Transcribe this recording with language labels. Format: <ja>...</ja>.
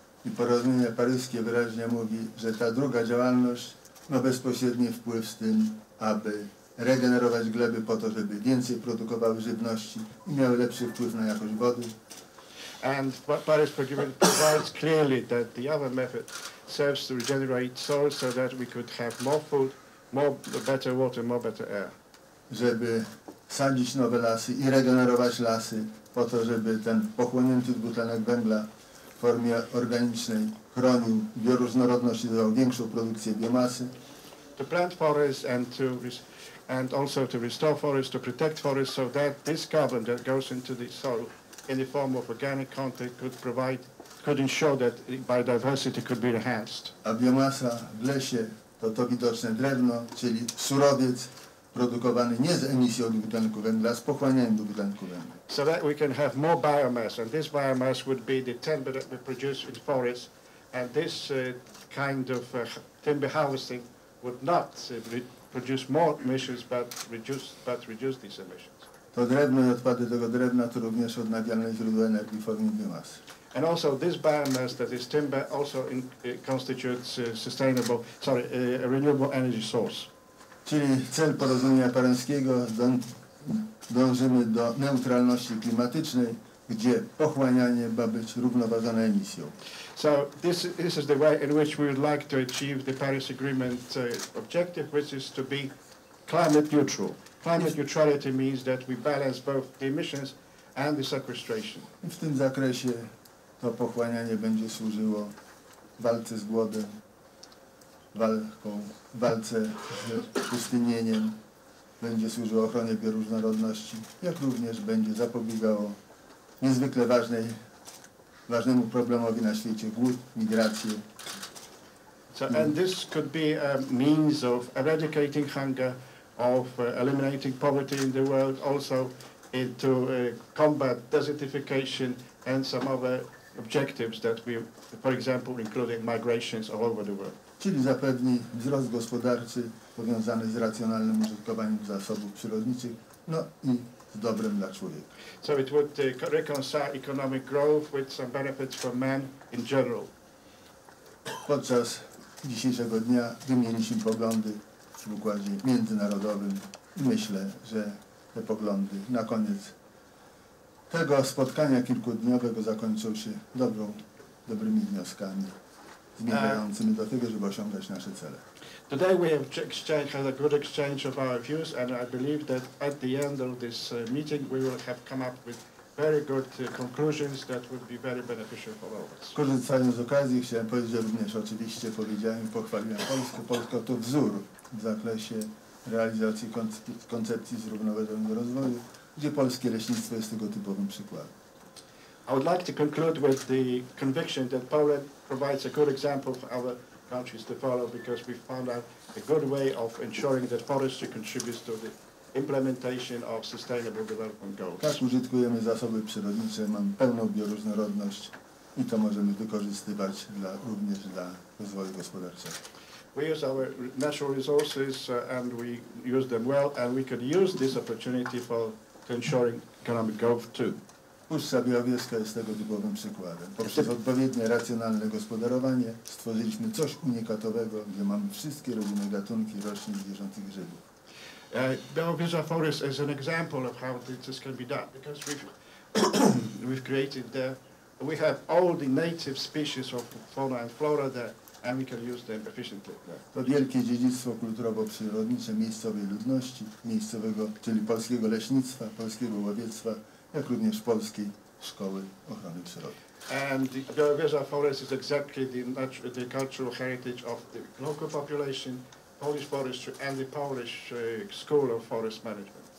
<pl>I porozumienie paryskie wyraźnie mówi, że ta druga działalność ma bezpośredni wpływ z tym, aby regenerować gleby po to, żeby więcej produkowały żywności i miały lepszy wpływ na jakość wody.</pl> <en>And Paris Agreement provides clearly that the other method serves to regenerate soil so that we could have more food, better water, better air.</en> <pl>Żeby sadzić nowe lasy i regenerować lasy po to, żeby ten pochłonięty dwutlenek węgla w formie organicznej chronił bioróżnorodność i dawał większą produkcję biomasy.</pl> <en>To plant forests and also to restore forests, to protect forests, so that this carbon that goes into the soil in the form of organic content could ensure that biodiversity could be enhanced.</en> <pl>A biomasa w lesie to widoczne drewno, czyli surowiec produkowany nie z emisją dwutlenku węgla, z pochłanianiem dwutlenku węgla.</pl> <en>So that we can have more biomass, and this biomass would be the timber that we produce in forests, and this kind of timber harvesting would not produce more emissions, but reduce these emissions.</en> <pl>To drewno i odpady tego drewna to również odnawialne źródło energii w formie biomasy.</pl> <en>And also this biomass, that is timber, also constitutes a renewable energy source.</en> <pl>Czyli cel porozumienia paryskiego, dążymy do neutralności klimatycznej, gdzie pochłanianie ma być równoważone emisją.</pl> <en>So this is the way in which we would like to achieve the Paris Agreement objective, which is to be climate neutral. Climate neutrality means that we balance both the emissions and the sequestration.</en> <pl>I w tym zakresie to pochłanianie będzie służyło walce z głodem, walce z pustynieniem, będzie służyło ochronie bioróżnorodności, jak również będzie zapobiegało niezwykle ważnemu problemowi na świecie, głód, migrację.</pl> <en>So, and this could be a means of eradicating hunger, of eliminating poverty in the world, also to combat desertification and some other objectives that we, for example, including migrations all over the world.</en> <pl>Czyli zapewni wzrost gospodarczy powiązany z racjonalnym użytkowaniem zasobów przyrodniczych, no i z dobrem dla człowieka.</pl> <en>So it would reconcile economic growth with some benefits for man in general.</en> <pl>Podczas dzisiejszego dnia wymieniliśmy poglądy w układzie międzynarodowym i myślę, że te poglądy na koniec tego spotkania kilkudniowego zakończą się dobrymi wnioskami zmierzającymi do tego, żeby osiągać nasze cele.</pl> <en>Today we have had a good exchange of our views, and I believe that at the end of this meeting we will have come up with very good conclusions that would be very beneficial for all of us.</en> <pl>Korzystając z okazji chciałem powiedzieć, że również oczywiście powiedziałem i pochwaliłem Polskę. Polska to wzór w zakresie realizacji koncepcji zrównoważonego rozwoju, gdzie polskie leśnictwo jest tego typowym przykładem.</pl> <en>I would like to conclude with the conviction that Poland provides a good example for other countries to follow, because we found out a good way of ensuring that forestry contributes to the implementation of sustainable development goals.</en> <pl>Tak użytkujemy zasoby przyrodnicze, mamy pełną bioróżnorodność i to możemy wykorzystywać również dla rozwoju gospodarczego.</pl> <en>We use our natural resources and we use them well, and we could use this opportunity to ensuring economic growth too.</en> <pl>Puszcza Białowieska jest tego typowym przykładem. Poprzez odpowiednie, racjonalne gospodarowanie stworzyliśmy coś unikatowego, gdzie mamy wszystkie rodzime gatunki roślin, zwierząt i grzybów.</pl> <en>Białowieża Forest is an example of how this can be done, because we've created there, we have all the native species of fauna and flora there, and we can use them efficiently.</en> <pl>To wielkie dziedzictwo kulturowo-przyrodnicze miejscowej ludności, czyli polskiego leśnictwa, polskiego łowiectwa, jak również polskiej szkoły ochrony przyrody.</pl> <en>And the Białowieża Forest is exactly the cultural heritage of the local population, Polish forestry, and the Polish School of Forest Management.</en>